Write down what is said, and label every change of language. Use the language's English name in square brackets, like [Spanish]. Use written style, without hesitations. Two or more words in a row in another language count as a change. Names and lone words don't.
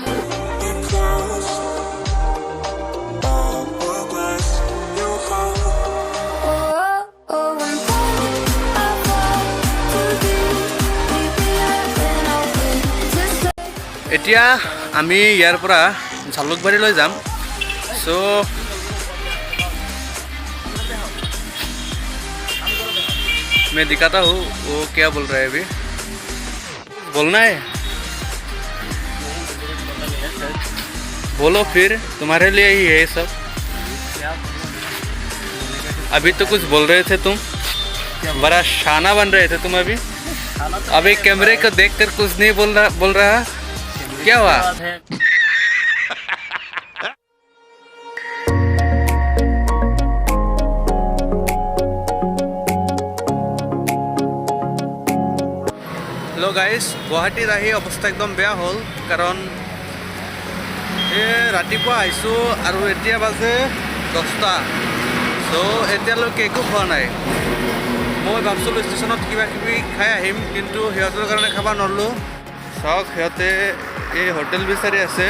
[Assamese] এতিয়া আমি ইয়াৰ পৰা জালুকবাৰীলৈ যাম। [Hindi] চ' मैं दिखाता हूँ वो क्या बोल रहा है अभी। बोलना है, बोलो फिर, तुम्हारे लिए ही है ये सब। अभी तो कुछ बोल रहे थे तुम, बड़ा शाना बन रहे थे तुम अभी कैमरे को देखकर कुछ नहीं बोल रहा क्या हुआ? [English] hello guys, [Assamese] गुवाहाटीत आহি অৱস্থা একদম বেয়া হ'ল, কাৰণ ৰাতিপুৱা আহিছোঁ আৰু এতিয়া বাজে 10টা। চ' এতিয়ালৈকে একো খোৱা নাই। মই ভাবছিলোঁ ষ্টেচনত কিবা কিবি খাই আহিম, কিন্তু সিহঁতৰ কাৰণে খাব নোৱাৰিলোঁ। চাওক, সিহঁতে এই হোটেল বিচাৰি আছে।